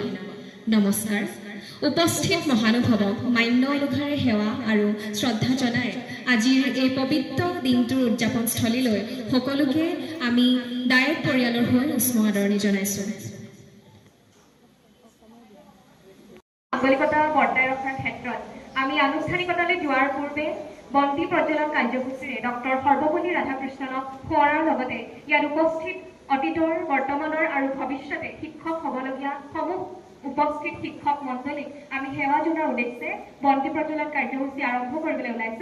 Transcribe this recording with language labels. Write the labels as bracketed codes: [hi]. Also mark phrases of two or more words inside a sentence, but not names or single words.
[as] নমস্কাৰ। উপস্থিত মহানুভৱক মান্য অনুসৰি সেৱা আৰু শ্ৰদ্ধা জনাই আজিৰ এই পৱিত্ৰ দিনটোৰ উদযাপন স্থলীলৈ সকলোকে আমি ডায়েট পৰিয়ালৰ হৈ উষ্ম আদৰণি জনাইছো। আঞ্চলিকতা বৰ্তাই ৰখাৰ ক্ষেত্ৰত আমি আনুষ্ঠানিকতালৈ যোৱাৰ পূৰ্বে বন্তি প্ৰজ্বলন কাৰ্যসূচীৰে ডক্টৰ সৰ্বপল্লী ৰাধাকৃষ্ণনক সোঁৱৰাৰ লগতে ইয়াত উপস্থিত অতীতৰ বৰ্তমানৰ আৰু ভৱিষ্যতে শিক্ষক হ'বলগীয়া সমূহ উপস্থিত শিক্ষক মণ্ডলীক আমি সেৱা জনোৱাৰ উদ্দেশ্যে বন্তি প্ৰজ্বলন কাৰ্যসূচী আৰম্ভ কৰিবলৈ ওলাইছোঁ।